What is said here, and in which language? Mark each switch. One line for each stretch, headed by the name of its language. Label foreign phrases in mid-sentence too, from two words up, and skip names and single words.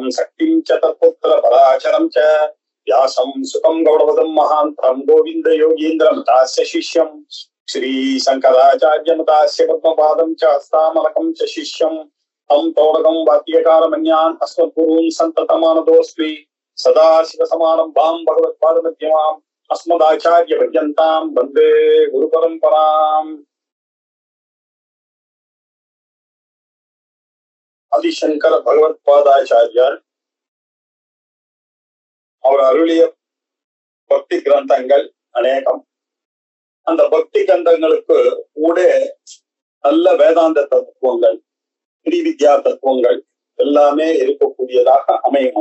Sanskrit: शक्तिं च तत्पुत्रपराशरं च व्यासं सुतं गौडवदं महान्तं गोविन्द योगीन्द्रमतास्य शिष्यं श्री शङ्कराचार्यमतास्य पद्मपादं च हस्तामलकं च शिष्यं तं तोडकं वाद्यकारमन्यान् अस्मद्गुरून् सन्ततमानतोऽस्मि सदाशिवसमारम्भां भगवत्पादमध्यमाम् अस्मदाचार्यपर्यन्तां वन्दे गुरुपरम्पराम्।
Tamil: ஆதிசங்கர பகவத்பாதாச்சாரியார் அவர் அருளிய பக்தி கிரந்தங்கள் அநேகம். அந்த பக்தி கிரந்தங்களுக்கு கூட நல்ல வேதாந்த தத்துவங்கள், ஸ்ரீவித்யா தத்துவங்கள் எல்லாமே இருக்கக்கூடியதாக அமையும்.